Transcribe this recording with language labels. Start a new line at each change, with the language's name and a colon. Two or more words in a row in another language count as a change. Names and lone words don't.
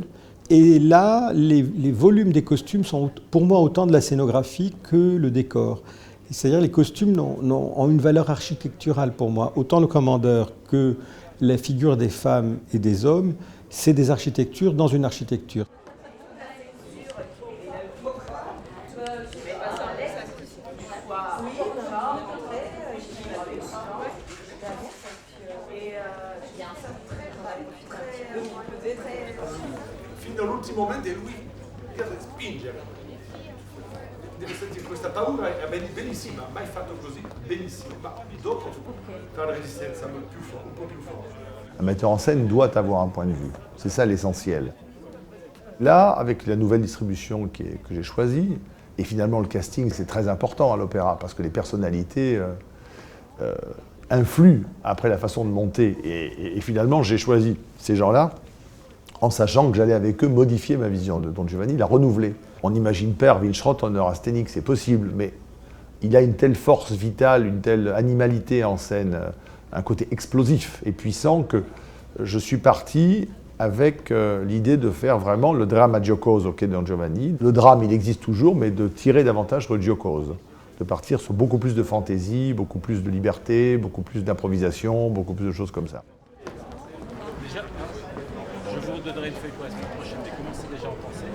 French: Et là, les volumes des costumes sont pour moi autant de la scénographie que le décor. C'est-à-dire les costumes ont une valeur architecturale pour moi. Autant le commandeur que la figure des femmes et des hommes, c'est des architectures dans une architecture.
Italian: fino all'ultimo momento e lui spingere. Deve sentire questa paura, è bellissima, mai fatto così, benissimo, ma dopo fa la resistenza un po' più forte.
French: Un metteur en scène doit avoir un point de vue, c'est ça l'essentiel. Là, avec la nouvelle distribution que j'ai choisie, et finalement le casting c'est très important à l'opéra, parce que les personnalités influent après la façon de monter, et finalement j'ai choisi ces gens-là, en sachant que j'allais avec eux modifier ma vision de Don Giovanni, la renouveler. On n'imagine pas Erwin Schrottoner à Stényk, c'est possible, mais il a une telle force vitale, une telle animalité en scène, un côté explosif et puissant que je suis parti avec l'idée de faire vraiment le
Italian: dramma giocoso
French: qu'est Don Giovanni. Le drame, il existe toujours, mais de tirer davantage le giocoso, de partir sur beaucoup plus de fantaisie, beaucoup plus de liberté, beaucoup plus d'improvisation, beaucoup plus de choses comme ça. Déjà, je vous redonnerai une feuille pour la semaine prochaine, mais commencez déjà à en penser.